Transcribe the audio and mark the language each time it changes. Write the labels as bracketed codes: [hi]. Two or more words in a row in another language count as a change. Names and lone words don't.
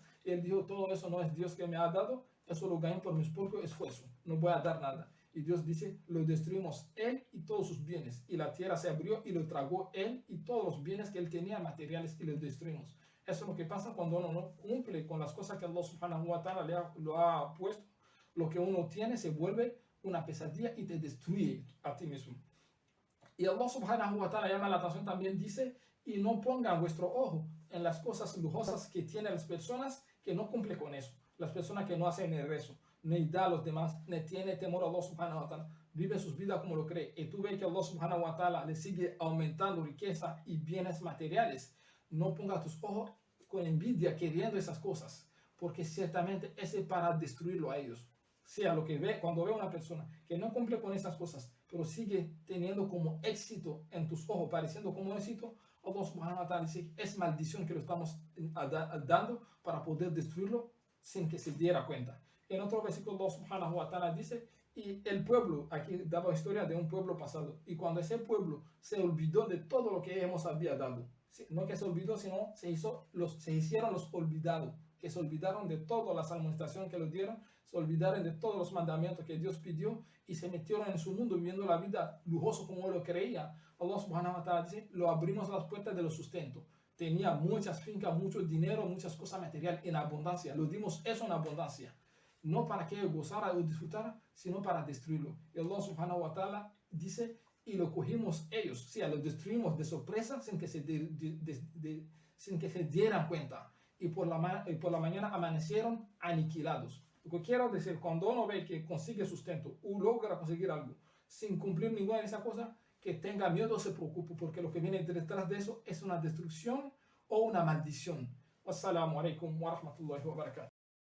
[es] Y él dijo, todo eso no es Dios que me ha dado, eso lo gané por mis propios esfuerzos, no voy a dar nada. Y Dios dice, lo destruimos él y todos sus bienes. Y la tierra se abrió y lo tragó él y todos los bienes que él tenía materiales y los destruimos. Eso es lo que pasa cuando uno no cumple con las cosas que [ar] الله سبحانه وتعالى [es] lo ha puesto. Lo que uno tiene se vuelve una pesadilla y te destruye a ti mismo. Y [ar] الله سبحانه وتعالى [es] llama la atención también, dice, y no pongan vuestro ojo en las cosas lujosas que tienen las personas que no cumplen con eso. Las personas que no hacen el rezo, ni da a los demás, ni tiene temor a [ar] الله سبحانه وتعالى, [es] vive sus vidas como lo cree. Y tú ves que [ar] الله سبحانه وتعالى [es] le sigue aumentando riqueza y bienes materiales. No pongas tus ojos con envidia queriendo esas cosas, porque ciertamente ese es para destruirlo a ellos. Sea lo que ve, cuando ve a una persona que no cumple con esas cosas, pero sigue teniendo como éxito en tus ojos, pareciendo como éxito, [ar] الله سبحانه وتعالى [es] dice, es maldición que lo estamos dando para poder destruirlo sin que se diera cuenta. En otro versículo, [ar] الله سبحانه وتعالى [es] dice, y el pueblo, aquí daba historia de un pueblo pasado, y cuando ese pueblo se olvidó de todo lo que hemos había dado, no que se olvidó, sino se hicieron los olvidados, que se olvidaron de todas las administraciones que les dieron, se olvidaron de todos los mandamientos que Dios pidió y se metieron en su mundo viviendo la vida lujoso como él lo creía. [ar] الله سبحانه وتعالى [es] dice, lo abrimos las puertas de los sustentos. Tenía muchas fincas, mucho dinero, muchas cosas materiales en abundancia. Lo dimos eso en abundancia. No para que él gozara o disfrutara, sino para destruirlo. Y [ar] الله سبحانه وتعالى [es] dice, y lo cogimos ellos, o sea, lo destruimos de sorpresa sin que se dieran cuenta. Y por la mañana amanecieron aniquilados. Lo que quiero decir, cuando uno ve que consigue sustento o logra conseguir algo sin cumplir ninguna de esas cosas, que tenga miedo o se preocupe, porque lo que viene detrás de eso es una destrucción o una maldición. [ar] والسلام عليكم ورحمة الله وبركاته.